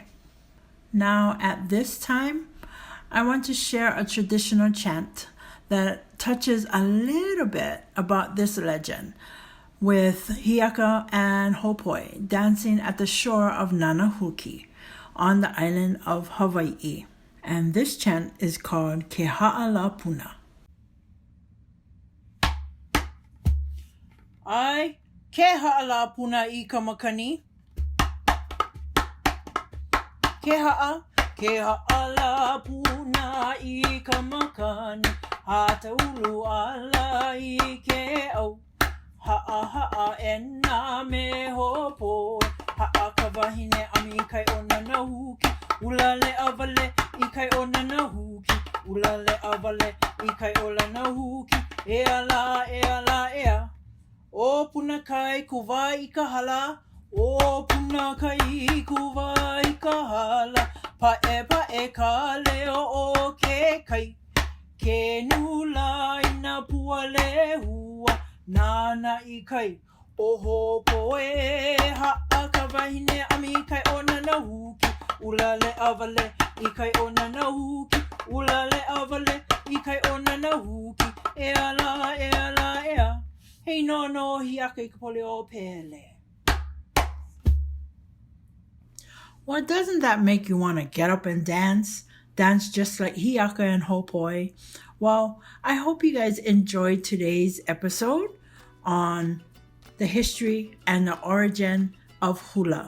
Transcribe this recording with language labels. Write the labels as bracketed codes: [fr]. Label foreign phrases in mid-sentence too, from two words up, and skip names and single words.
[en] Now, at this time, I want to share a traditional chant that touches a little bit about this legend, with Hiaka and Hopoi dancing at the shore of Nanahuki on the island of Hawaii. And this chant is called Ke Haʻa Puna. [haw] Ai, ke haʻa puna I ka makani. Ke haʻa puna I ka makani. Hata ulu ala I ke au. Haʻa e nā me hopo. Haʻa ka wahine ami kai o Nanahuki. Ulale avale I kai o Nanahuki. Ulale avale I kai o Nanahuki. E ala, ea. O puna kai kuwa I ka hala. O puna kai kuwa I ka hala. Pae ka leo o ke kai. Ke nula I na pua lehua. Nana I kai. O hopoe haʻa ka wahine ami kai o Nanahuki. Ulale avale I kai o Nanahuki. Ulale avale I kai o Nanahuki. E ala, ea. Hei no Hiaka I Kapoleo Pele. [en] Well, doesn't that make you want to get up and dance? Dance just like Hiaka and Hopoi? Well, I hope you guys enjoyed today's episode on the history and the origin of Hula.